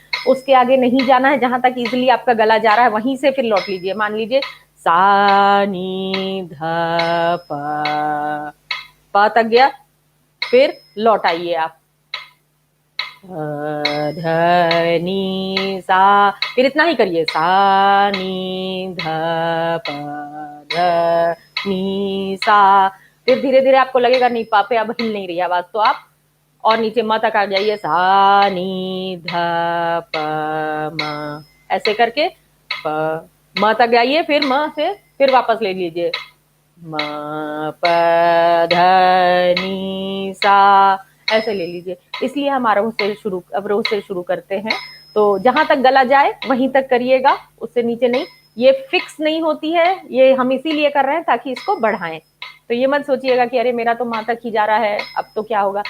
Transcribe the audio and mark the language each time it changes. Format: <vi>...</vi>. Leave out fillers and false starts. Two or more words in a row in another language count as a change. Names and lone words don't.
<hi>उसके आगे नहीं जाना है, जहां तक इजिली आपका गला जा रहा है वहीं से फिर लौट लीजिए। मान लीजिए सा नी ध प तक गया, फिर लौट आइए आप ध नी सा, फिर इतना ही करिए, सा नी ध प ध नी सा। फिर धीरे धीरे आपको लगेगा नहीं पा पे अब हिल नहीं रही आवाज, तो आप और नीचे म तक आ जाइए, सा नी ध प म, ऐसे करके प म तक जाइए, फिर म से फिर वापस ले लीजिए, म प ध नी सा, ऐसे ले लीजिए। इसलिए हम आरोह से शुरू अवरोह से शुरू करते हैं। तो जहां तक गला जाए वहीं तक करिएगा, उससे नीचे नहीं। ये फिक्स नहीं होती है, ये हम इसीलिए कर रहे हैं ताकि इसको बढ़ाएं। तो ये मत सोचिएगा कि अरे मेरा तो माँ तक ही जा रहा है, अब तो क्या होगा।</hi>